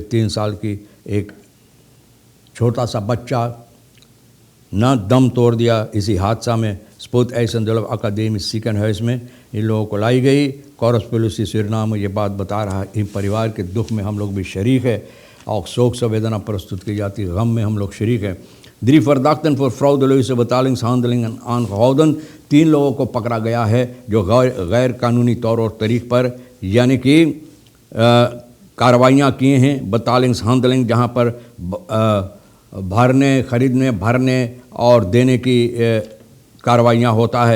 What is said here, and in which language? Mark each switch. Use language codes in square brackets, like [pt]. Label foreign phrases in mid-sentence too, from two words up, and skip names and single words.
[hi] 3 साल की एक छोटा सा बच्चा न दम तोड़ दिया इसी हादसा में। स्पोर्ट एसेंडल अकादमी ziekenhuis में इन लोगों को लाई गई। कॉरस्पेलुसी सूरीनाम ये बात बता रहा है, इन परिवार के दुख में हम लोग भी शरीक है और शोक संवेदना प्रस्तुत की जाती है, गम में हम लोग शरीक हैं। [nl] 3 Verdachten voor frauduleuze betalingshandelingen aangehouden. [hi] 3 लोगों को पकड़ा गया है जो गैर कानूनी तौर और तरीक़ पर यानी कि कार्रवाइयाँ किए हैं. betalingshandeling जहाँ पर भरने और देने की कार्रवाइयाँ होता है.